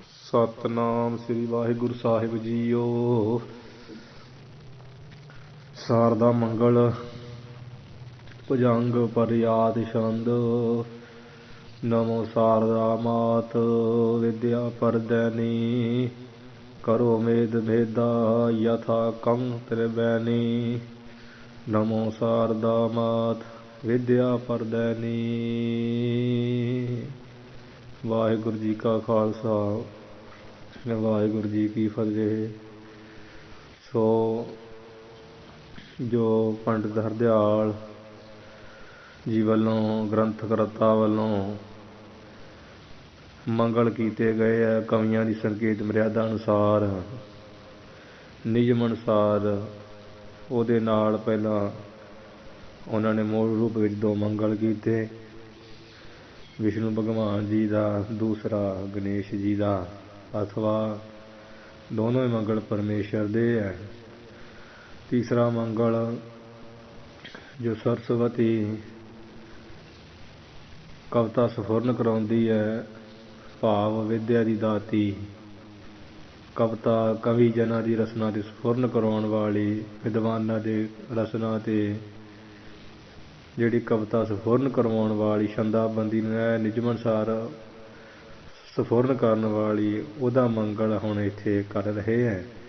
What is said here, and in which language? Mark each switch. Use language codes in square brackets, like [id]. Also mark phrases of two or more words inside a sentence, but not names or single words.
[pa] ਸਤਿਨਾਮ ਸ੍ਰੀ ਵਾਹਿਗੁਰੂ ਸਾਹਿਬ ਜੀਓ। [bra] शारदा मंगल भुजंग परयात छंद। नमो शारदा मात विद्या परदैनी। करो मेद भेदा यथा कं त्रिबैनी। नमो शारदा मात विद्या परदैनी। [pa] ਵਾਹਿਗੁਰੂ ਜੀ ਕਾ ਖ਼ਾਲਸਾ ਵਾਹਿਗੁਰੂ ਜੀ ਕੀ ਫ਼ਤਿਹ। ਸੋ ਜੋ ਪੰਡਿਤ ਹਰਦਿਆਲ ਜੀ ਵਾਲੋਂ ਗ੍ਰੰਥ ਕਰਤਾ ਵਾਲੋਂ ਮੰਗਲ ਕੀਤੇ ਗਏ ਹੈ ਕਵੀਆਂ ਕੀ ਸੰਕੇਤ ਮਰਯਾਦਾ ਅਨੁਸਾਰ ਨਿਯਮ ਅਨੁਸਾਰ ਉਹਦੇ ਨਾਲ ਪਹਿਲਾਂ ਉਹਨਾਂ ਨੇ ਮੂਲ ਰੂਪ ਵਿੱਚ ਦੋ ਮੰਗਲ ਕੀਤੇ। ਵਿਸ਼ਨੂੰ ਭਗਵਾਨ ਜੀ ਦਾ, ਦੂਸਰਾ ਗਣੇਸ਼ ਜੀ ਦਾ, ਅਥਵਾ ਦੋਨੋਂ ਹੀ ਮੰਗਲ ਪਰਮੇਸ਼ਰ ਦੇ ਹੈ। ਤੀਸਰਾ ਮੰਗਲ ਜੋ ਸਰਸਵਤੀ ਕਵਿਤਾ ਸਫੁਰਨ ਕਰਾਉਂਦੀ ਹੈ, ਭਾਵ ਵਿਦਿਆ ਦੀ ਦਾਤੀ, ਕਵਿਤਾ ਕਵੀ ਜਨਾਂ ਦੀ ਰਸਨਾ ਤੇ ਸਫੁਰਨ ਕਰਾਉਣ ਵਾਲੀ, ਵਿਦਵਾਨਾਂ ਦੇ ਰਸਨਾ ਤੇ ਜਿਹੜੀ ਕਵਿਤਾ ਸਫੁਰਨ ਕਰਵਾਉਣ ਵਾਲੀ, ਛੰਦਾਬੰਦੀ ਨੂੰ ਨਿਯਮ ਅਨੁਸਾਰ ਸਫੁਰਨ ਕਰਨ ਵਾਲੀ, ਉਹਦਾ ਮੰਗਲ ਹੁਣ ਇੱਥੇ ਕਰ ਰਹੇ ਹੈ।